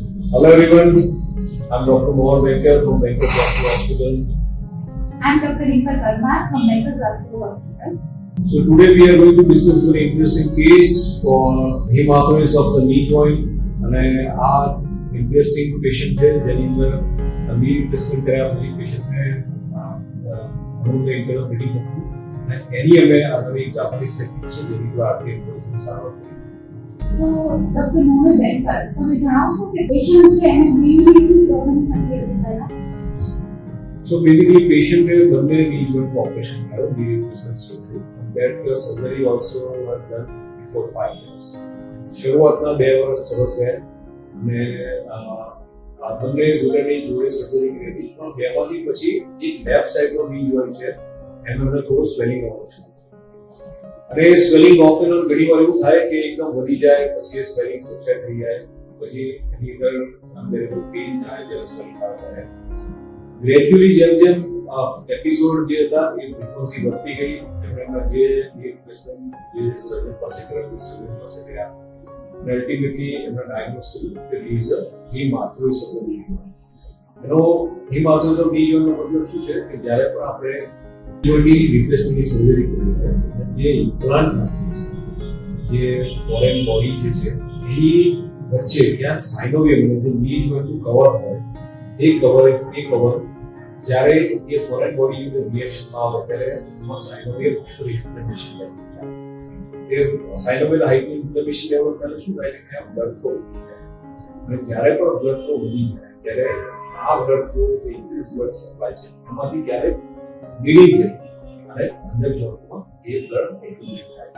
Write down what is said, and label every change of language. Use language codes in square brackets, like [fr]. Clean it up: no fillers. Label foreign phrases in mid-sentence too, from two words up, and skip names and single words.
[en] Hello everyone, I'm Dr. Mohal Banker from Banker's Vascular Hospital. I'm Dr. 𝐼𝐢𝐭 from Banker's Vascular Hospital. So today we are going to discuss a very interesting case for 𝐬𝐴𝐻EMARTHROSIS of the knee joint. [gu] અને આ [en] interesting patient [gu] છે જેની અંદર [en] knee replacement [gu] કર્યા પછી પેશન્ટને ઘણું [en] internal bleeding [gu] હતું અને એની અમે આગળ એક જાપાનીઝ ટેકનિક છે જેની દ્વારા [en] artery embolism [gu] સારવાર કરી. [en] So, Dr. Mohal Banker, [gu] તમે જણાવશો કે પેશન્ટ છે એને મેઇનલી શું પ્રોબ્લેમ થતી હતી પહેલા? [en] So basically patient [gu] ने બંને [en] knee joint operation કર્યો, knee replacement surgery. That surgery also was done before 5 years. [gu] શરૂઆતના 2 વર્ષ સરસ ગયા અને આ બંને ઘૂંટણની જોડે સર્જરી કરી હતી પણ બેમાંથી પછી એક [en] left side knee joint [gu] છે એમાં થોડું સ્વેલિંગ આવવાનું છે અને [en] swelling off and on [gu] ઘણી વાર એવું થાય કે એકદમ વધી જાય પછી એ [en] swelling subside [gu] થઈ જાય પછી એની અંદર [en] unbearable pain [gu] થાય જ્યારે સ્વેલિંગ આવે ગ્રેજ્યુઅલી જેમ જેમ એપિસોડ જે હતા એ ફ્રીક્વન્સી વધતી ગઈ એમના જે રિપ્લેસમેન્ટ જે સર્જન પાસે કરેલું સર્જન પાસે ગયા અને અલ્ટિમેટલી એમના ડાયગ્નોસ કર્યું કે [en] there is a 𝐬𝐴𝐻EMARTHROSIS of the knee joint. [gu] એનો [en] 𝐬𝐴𝐻EMARTHROSIS of knee joint [gu] નો મતલબ શું છે કે જ્યારે પણ આપણે જોઈન્ટની રિપ્લેસમેન્ટની સર્જરી કરીએ છીએ જે ઇમ્પ્લાન્ટ નાખીએ છીએ જે [en] foreign body [gu] જે છે એની વચ્ચે ક્યાંક સાઇનોવિયમ જે [en] knee jointનું [gu] કવર હોય એ કવર જ્યારે એ [en] foreign body reaction [gu] આવે ત્યારે એમાં [en] synovial hyperinflammation [gu] થાય. એ [en] synovial hyperinflammation level [gu] એટલે શું થાય કે [en] blood flow [gu] અને જ્યારે પણ [en] blood flow [gu] વધી જાય ત્યારે આ [en] blood flow increase blood supply [gu] છે એમાંથી ક્યારેક બ્લીડિંગ થઈ અને અંદર જોઈન્ટમાં એ [en] blood accumulate [gu] થાય.